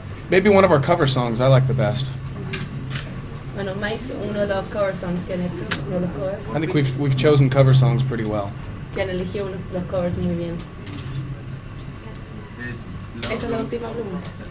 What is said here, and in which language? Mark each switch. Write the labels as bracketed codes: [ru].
[en] Maybe one of our cover songs I like the best. [es] Bueno, Mike, uno de los [en] cover songs [es] que han hecho, uno de los covers. [en] I think we've chosen cover songs pretty well. [es] Que han elegido los covers muy bien. Esta es la última pregunta.